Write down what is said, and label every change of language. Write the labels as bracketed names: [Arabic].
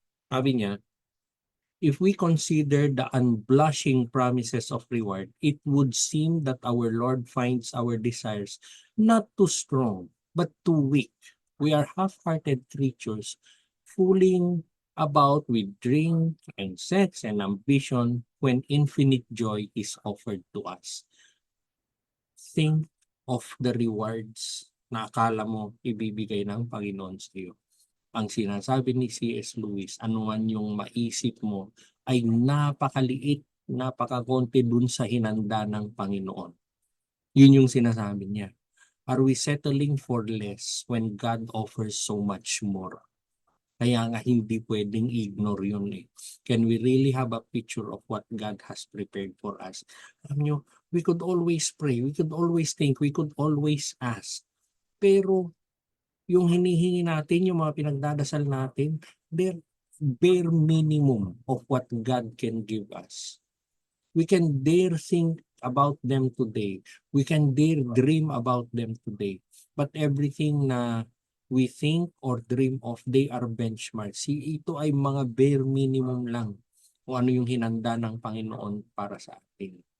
[Filipino] Sabi niya, [English] if we consider the unblushing promises of reward, it would seem that our Lord finds our desires not too strong, but too weak. We are half-hearted creatures, fooling about with drink and sex and ambition when infinite joy is offered to us. Think of the rewards [Filipino] na akala mo ibibigay ng Panginoon sa iyo. Ang sinasabi ni C.S. Lewis, anuman yung maisip mo, ay napakaliit, napakakonti dun sa hinanda ng Panginoon. Yun yung sinasabi niya. [English] Are we settling for less when God offers so much more? [Filipino] Kaya nga hindi pwedeng ignore yun eh. [English] Can we really have a picture of what God has prepared for us? [Filipino] Alam nyo, [English] we could always pray, we could always think, we could always ask. [Filipino] Pero yung hinihingi natin, yung mga pinagdadasal natin, [English] they're bare minimum of what God can give us. We can dare think about them today. We can dare dream about them today. But everything na we think or dream of, they are benchmarks. [Filipino] Ito ay mga bare minimum lang kung ano yung hinanda ng Panginoon para sa atin.